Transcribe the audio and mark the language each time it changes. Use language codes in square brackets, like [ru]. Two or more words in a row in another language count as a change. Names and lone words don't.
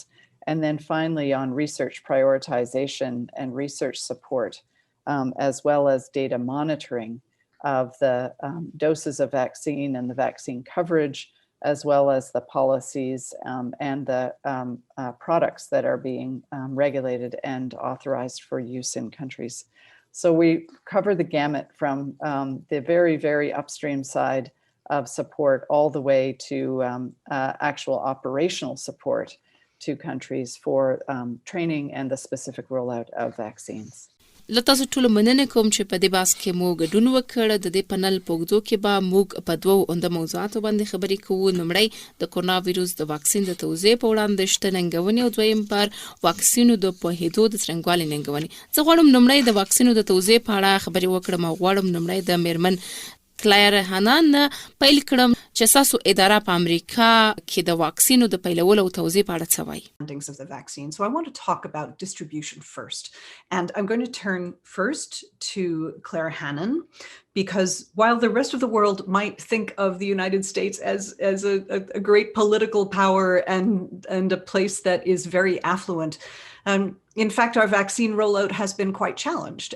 [en] And then finally on research prioritization and research support, as well as data monitoring of the doses of vaccine and the vaccine coverage, as well as the policies and the products that are being regulated and authorized for use in countries. So we cover the gamut from the very, very upstream side of support all the way to actual operational support to countries for training and the specific rollout of vaccines. [ps] له تاسو ټولو مننه کوم چې په دې بحث کې مو ګډون وکړ. د دې پنل په اوږدو کې به موږ په دوو عمده موضوعاتو باندې خبرې کوو. لومړی د کرونا ویروس د واکسین د توزیع په وړاندې شته ننګونې او دویم پر واکسینو د پوهېدو د څرنګوالي ننګونې. زه غواړم لومړی د واکسینو د توزیع په اړه خبرې وکړم او غواړم لومړی د میرمن کلیر هانان پیل کړم چې تاسو اداره په امریکا کې د واکسینو د پیلولو او توزیع په اړه څه وایي. [en] Of the vaccine. So I want to talk about distribution first. And I'm going to turn first to Claire Hannon, because while the rest of the world might think of the United States as a great political power and a place that is very affluent, in fact, our vaccine rollout has been quite challenged.